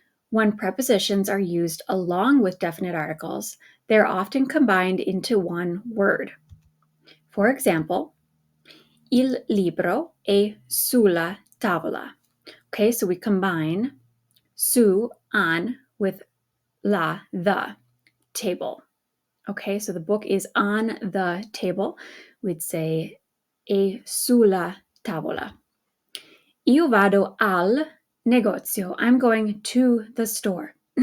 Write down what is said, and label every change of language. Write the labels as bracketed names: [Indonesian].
[English] When prepositions are used along with definite articles, they're often combined into one word. For example, [Italian] il libro è sulla tavola. [English] Okay, so we combine su, on, with the table. Okay, so the book is on the table. We'd say [Italian] è sulla tavola. Io vado al negozio. [English] I'm going to the store.